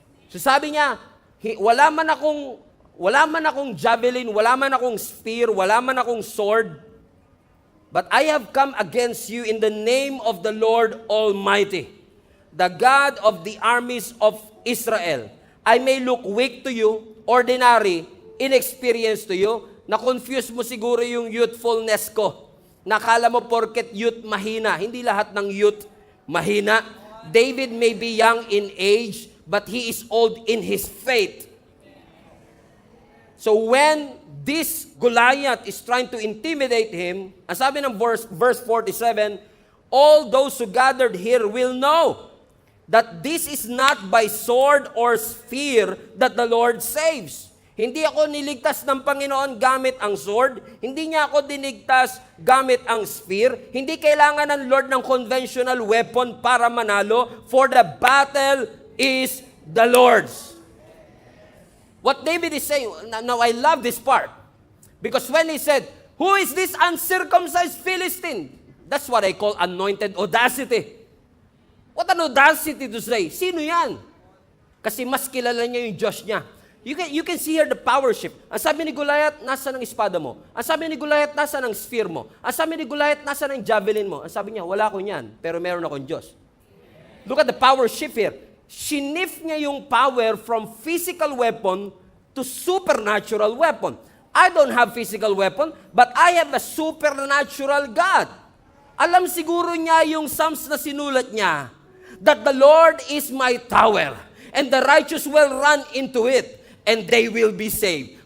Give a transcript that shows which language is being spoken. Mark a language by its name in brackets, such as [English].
[English] So [Filipino] sabi niya, wala man akong javelin, wala man akong spear, wala man akong sword, [English] but I have come against you in the name of the Lord Almighty, the God of the armies of Israel. I may look weak to you, ordinary, inexperienced to you. [Filipino] Na-confuse mo siguro yung youthfulness ko. Nakala mo porket youth mahina. Hindi lahat ng youth mahina. [English] David may be young in age, but he is old in his faith. So when this Goliath is trying to intimidate him, [Filipino] ang sabi ng verse 47, [English] all those who gathered here will know that this is not by sword or spear that the Lord saves. [Filipino] Hindi ako niligtas ng Panginoon gamit ang sword. Hindi niya ako dinigtas gamit ang spear. Hindi kailangan ng Lord ng conventional weapon para manalo, [English] for the battle is the Lord's. What David is saying, now I love this part. Because when he said, who is this uncircumcised Philistine? That's what I call anointed audacity. What an audacity to say. [Filipino] Sino yan? Kasi mas kilala niya yung Diyos niya. [English] You can see here the power shift. [Filipino] Ang sabi ni Goliath, nasa ng espada mo. Ang sabi ni Goliath, nasa ng spear mo. Ang sabi ni Goliath, nasa ng javelin mo. Ang sabi niya, wala ko niyan, pero meron akong Diyos. [English] Look at the power shift here. [Filipino] Shinif niya yung [English] power from physical weapon to supernatural weapon. I don't have physical weapon, but I have a supernatural God. [Filipino] Alam siguro niya yung Psalms na sinulat niya, [English] that the Lord is my tower, and the righteous will run into it, and they will be saved.